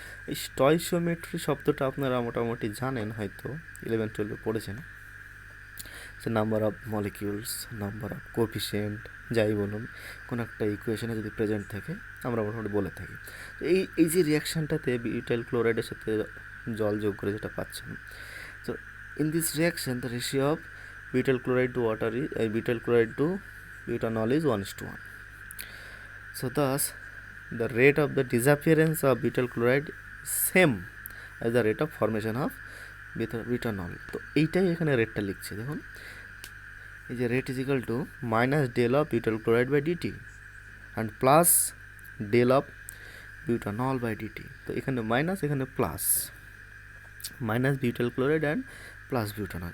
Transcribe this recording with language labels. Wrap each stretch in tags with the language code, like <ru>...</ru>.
<bn>এই স্টয়চিওমেট্রি শব্দটা আপনারা মোটামুটি জানেন, হয়তো 11-12 পড়েছেন, যে number of molecules, number of coefficient, যাই বলুন কোনো একটা ইকুয়েশনে যদি প্রেজেন্ট থাকে আমরা মোটামুটি বলে থাকি। তো এই যে রিয়াকশানটাতে বিউটাইল ক্লোরাইডের সাথে জল যোগ করে যেটা পাচ্ছেন, তো</bn> <en>In this reaction the ratio of butyl chloride to water is butyl chloride to butanol is 1:1. So thus the rate of the disappearance of butyl chloride is same as the rate of formation of butanol.</en> <bn>তো এইটাই এখানে রেটটা লিখছে, দেখুন এই যে</bn> <en>Rate is equal to minus del of butyl chloride by dt and plus del of butanol by dt.</en> <bn>তো এখানে মাইনাস, এখানে plus, minus butyl chloride and plus butanol.</bn>